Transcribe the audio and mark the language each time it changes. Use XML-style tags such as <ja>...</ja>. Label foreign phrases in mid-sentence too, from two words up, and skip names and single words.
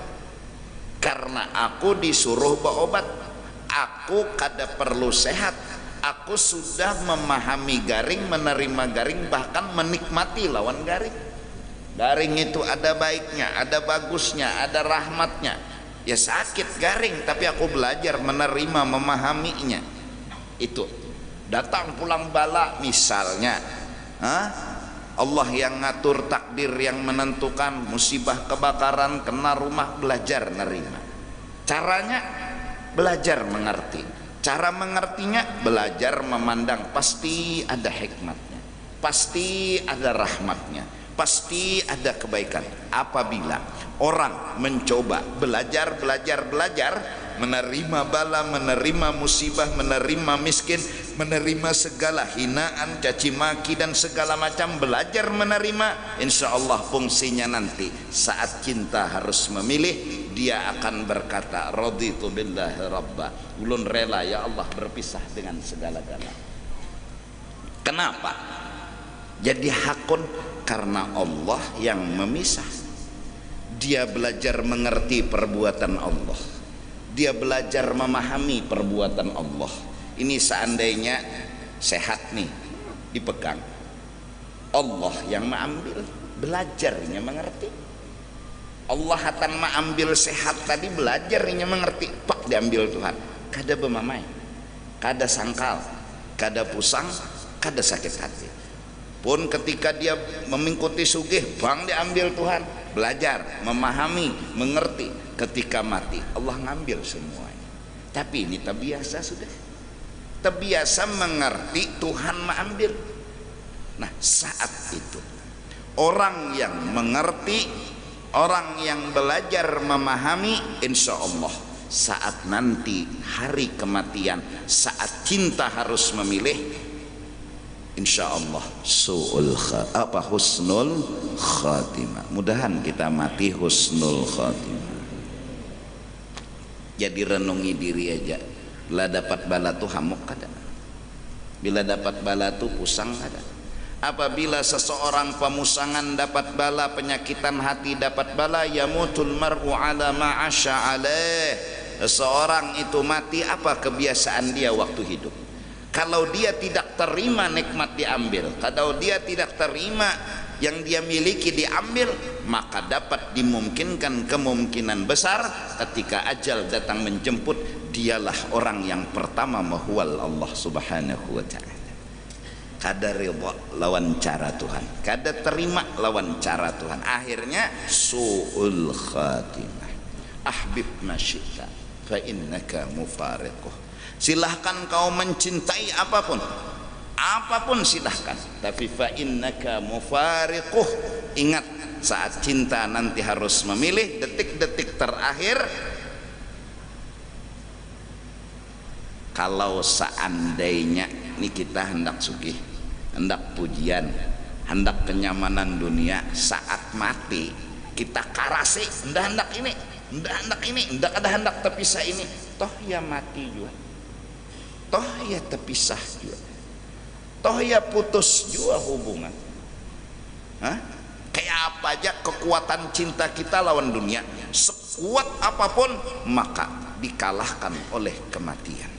<id>Karena aku disuruh berobat, aku kada perlu sehat, aku sudah memahami garing, menerima garing, bahkan menikmati lawan garing. Garing itu ada baiknya, ada bagusnya, ada rahmatnya. Ya sakit garing, tapi aku belajar menerima, memahaminya. Itu datang pulang bala misalnya, Allah yang ngatur, takdir yang menentukan, musibah kebakaran kena rumah, belajar nerima. Caranya belajar mengerti, cara mengertinya belajar memandang, pasti ada hikmatnya, pasti ada rahmatnya, pasti ada kebaikan. Apabila orang mencoba belajar, menerima bala, menerima musibah, menerima miskin, menerima segala hinaan, caci maki dan segala macam, belajar menerima,</id> <ar>إن شاء الله</ar> <id>fungsinya nanti saat cinta harus memilih, dia akan berkata</id> <ar>رضيت بالله ربا,</ar> <id>ulun rela ya Allah berpisah dengan segala-gala. Kenapa jadi hakun? Karena Allah yang memisah. Dia belajar mengerti perbuatan Allah, dia belajar memahami perbuatan Allah. Ini seandainya sehat nih dipegang, Allah yang mengambil, belajarnya mengerti. Allah akan mengambil sehat tadi, belajarnya mengerti, pak diambil Tuhan.</id> <bjn>Kada bemamai, kada sangkal, kada pusang, kada sakit hati.</bjn> <id>Pun ketika dia mengikuti sugih, bang diambil Tuhan, belajar memahami, mengerti. Ketika mati Allah ngambil semuanya. Tapi ini terbiasa, sudah terbiasa mengerti, Tuhan mengambil. Nah saat itu orang yang mengerti, orang yang belajar memahami,</id> <ar>إن شاء الله</ar> <id>saat nanti hari kematian, saat cinta harus memilih,</id> <ar>إن شاء الله حسن الخاتمة.</ar> <id>Mudahan kita mati</id> <ar>حسن الخاتمة.</ar> <id>Jadi renungi diri aja.</id> <bjn>Bila dapat bala tuh hamuk kada, bila dapat bala tuh pusang kada.</bjn> <id>Apabila seseorang pemusangan dapat bala, penyakitan hati dapat bala,</id> <ar>يموت المرء على ما عاش عليه.</ar> <id>Seseorang itu mati, apa kebiasaan dia waktu hidup? Kalau dia tidak terima nikmat diambil, kalau dia tidak terima yang dia miliki diambil, maka dapat dimungkinkan, kemungkinan besar ketika ajal datang menjemput, dialah orang yang pertama mahwal Allah</id> <ar>سبحانه وتعالى.</ar> <bjn>Kada ridha lawan cara Tuhan, kada terima lawan cara Tuhan, akhirnya</bjn> <ar>سوء الخاتمة. أحبب ما شئت فإنك مفارقه.</ar> <id>Silahkan kau mencintai apapun, apapun silahkan, tapi</id> <ar>فإنك مفارقه.</ar> <id>Ingat, saat cinta nanti harus memilih detik-detik terakhir. Kalau seandainya ini kita hendak sugih, hendak pujian, hendak kenyamanan dunia, saat mati kita karasi, hendak ini, hendak ada hendak terpisah ini, toh ya mati juga, toh ya terpisah juga, toh ya putus juga hubungan. Kayak apa aja kekuatan cinta kita lawan dunia, sekuat apapun, maka dikalahkan oleh kematian.</id>